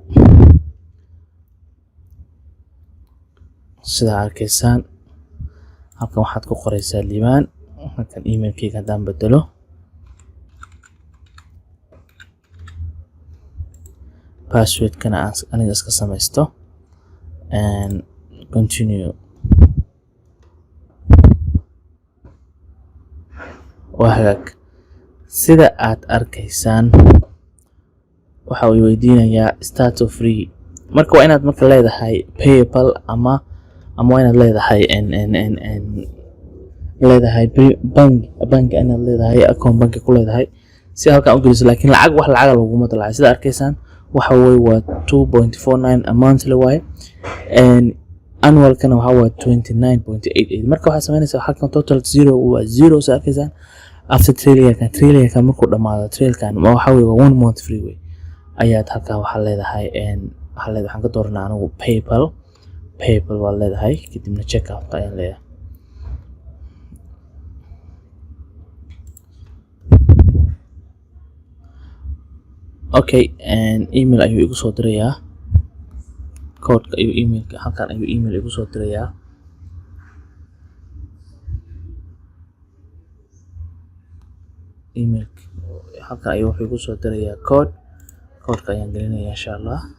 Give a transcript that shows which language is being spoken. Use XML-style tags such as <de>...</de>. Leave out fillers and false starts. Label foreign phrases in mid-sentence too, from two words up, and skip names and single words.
<so>sida arkaysaan halkan waxaad ku qoraysaa liibaan halkan email-kayga haddaan bedelo password-kana aniga iska samaysto</so> <en>and continue</en> <so>wahag sida aad arkaysaan waxa uu weydiinayaa</so> <en>start of free</en> <so>marka waa inaad marka leedahay PayPal ama waa inaad leedahay bank inaad leedahay</so> <en>account bank</en> <so>ku leedahay si halkan u geliso laakiin wax lacag laguma dalacay sida arkaysaan waxa weeye waa 2.49</so> <en>a monthly</en> <so>way annual kana waxa waa 29.88 marka waxa sameynaysaa halkan total 0 waa 0 sida arkaysaan after trailer-ka markuu dhamaado trail-kan waxa weeye waa</so> <en>1 month free</en> <so>way ayaad halka waxa leedahay waxaan ka dooranaa anigu PayPal waa leedahay kadibna</so> <en>check out</en> <so>ayaan leeyahay okay email ayuu igu soo dirayaa code-ka ayuu emailka halkan ayuu email igu soo dirayaa emailka halkan ayuu wuxuu igu soo dirayaa code-ka ayaan gelinayaa</so> <ar>إن شاء الله</ar>